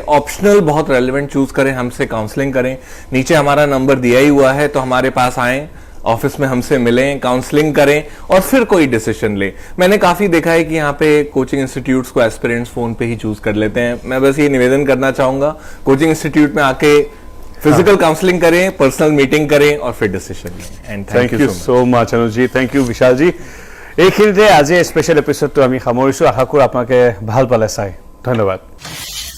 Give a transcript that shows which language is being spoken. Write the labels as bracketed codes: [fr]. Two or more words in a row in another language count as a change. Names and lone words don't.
[hi] ऑप्शनल बहुत रेलेवेंट चूज करें, हमसे काउंसलिंग करें। नीचे हमारा नंबर दिया ही हुआ है, तो हमारे पास आएं, ऑफिस में हमसे मिलें, काउंसलिंग करें और फिर कोई डिसीजन लें। मैंने काफी देखा है कि यहाँ पे कोचिंग इंस्टीट्यूट्स को एस्पिरेंट्स फोन पे ही चूज कर लेते हैं। मैं बस ये निवेदन करना चाहूंगा, कोचिंग इंस्टीट्यूट में आके [en] physical counselling [hi] करें, [en] personal meeting [hi] करें और फिर डिसीजन लें। [en] and thank you so much अनुज जी, thank you विशाल जी। [as] এইখিনিতে আজি স্পেচিয়েল এপিসোডটো আমি সামৰিছোঁ। আশা কৰোঁ আপোনালোকে ভাল পালে চাই। ধন্যবাদ।